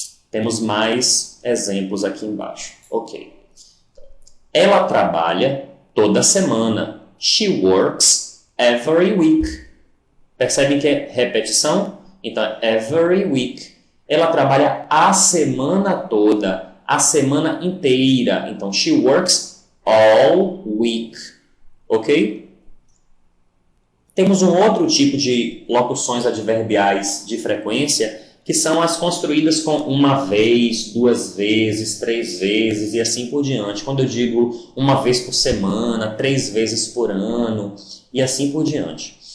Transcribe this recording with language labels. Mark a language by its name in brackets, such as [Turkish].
[Portuguese] Temos mais exemplos aqui embaixo. Ok. Ela trabalha toda semana. [English] She works every week. [Portuguese] Percebem que é repetição? Então, [English] every week. [Portuguese] Ela trabalha a semana toda, a semana inteira. Então, [English] she works all week. Ok? [Portuguese] Temos um outro tipo de locuções adverbiais de frequência, que são as construídas com uma vez, duas vezes, três vezes e assim por diante. Quando eu digo uma vez por semana, 3 vezes por ano e assim por diante.